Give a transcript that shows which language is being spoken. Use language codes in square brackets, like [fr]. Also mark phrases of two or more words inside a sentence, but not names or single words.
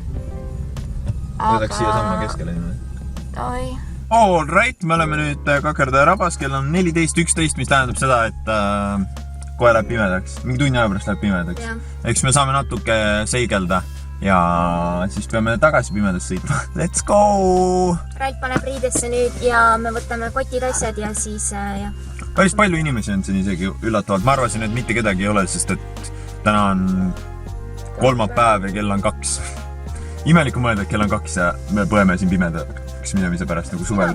[et] Võidaks siia samma keskele niimoodi. Oi. [en] All right, [et] me oleme nüüd Kakartää rabas, kell on 14:11, mis tähendab seda, et kohe läheb pimedaks. Mingi tunni aja pärast läheb pimedaks. Eks me saame natuke seigelda ja siis peame tagasi pimedas sõitma. [en] Let's go! [et] Rait paneb riidesse nüüd ja me võtame kotid asjad ja siis jah. Päris palju inimesi on siin isegi üllatavalt. Ma arvasin, et mitte kedagi ei ole, sest et täna on kolmapäev ja kell on 2. Imelik on mõelda, et kell on 2 ja me põeme siin pimedaks minemise pärast nagu suvel.